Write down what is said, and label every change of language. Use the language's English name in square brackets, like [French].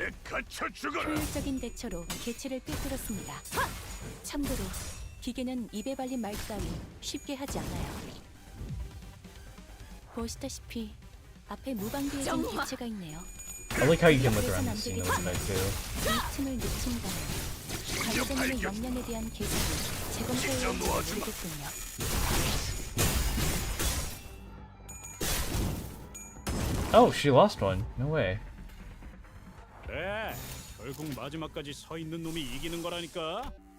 [Korean] 효율적인 대처로 개체를 꿰뚫었습니다. 참고로 기계는 입에 발린 말 따위 쉽게 하지 않아요. 보시다시피 앞에 무방비에 진 정화! 개체가 있네요. [English] I like how you can look around and see no effect too. [Korean] 이 틈을 놓친다면 관리자님의 역량에 대한 계산을 재검토해야 할지 모르겠군요. [English] Oh, she lost one. No way. [Korean] 그래. 결국 마지막까지 서 있는 놈이 이기는 거라니까.